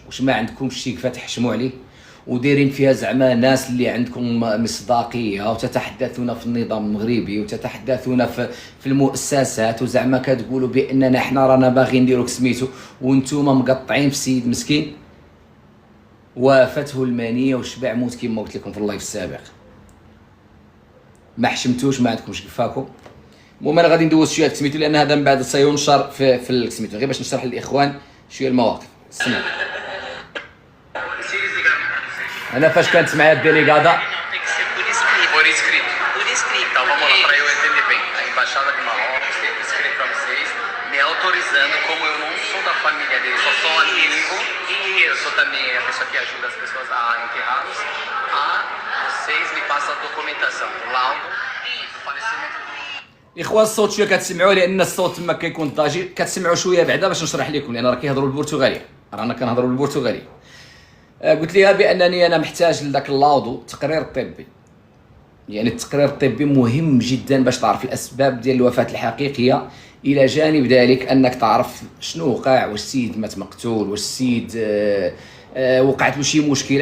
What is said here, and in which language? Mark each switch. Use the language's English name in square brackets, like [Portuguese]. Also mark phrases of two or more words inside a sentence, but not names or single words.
[Arabic] واش ما عندكمش شي كيف تحشموا عليه ودايرين فيها زعما ناس اللي عندكم مصداقيه وتتحدثون في النظام المغربي وتتحدثون في المؤسسات وزعما كتقولوا باننا حنا رانا باغيين نديروا سميتو وانتم مقطعين في سيد مسكين وافته المانيه وشبع موت كما قلت لكم في اللايف السابق. ما حشمتوش، ما عندكمش كفاكم. المهم انا غادي ندوز شويه في سميتو لان هذا من بعد سينشر في السميتو، غير باش نشرح للاخوان شويه المواقف. اسمعوا انا فاش كانت معايا الديليغادا [Portuguese] autorizando, como eu não sou da família dele, só sou amigo e eu sou também a pessoa que ajuda as pessoas a enterrá-los, vocês me passam a documentação, o laudo do falecimento do... [Arabic] اخوان الصوت شويه كتسمعوه لان الصوت تما كيكون ضاجي. كتسمعوا شويه بعدا باش نشرح لكم لان راه كيهضروا بالبرتغاليه، رانا كنهضروا بالبرتغاليه. قلت لها بانني انا محتاج لذاك اللاودو، التقرير الطبي. يعني التقرير الطبي مهم جدا باش تعرف الاسباب ديال الوفاه الحقيقيه، الى جانب ذلك انك تعرف شنو وقع، واش السيد مات مقتول، واش السيد وقعت له شي مشكله.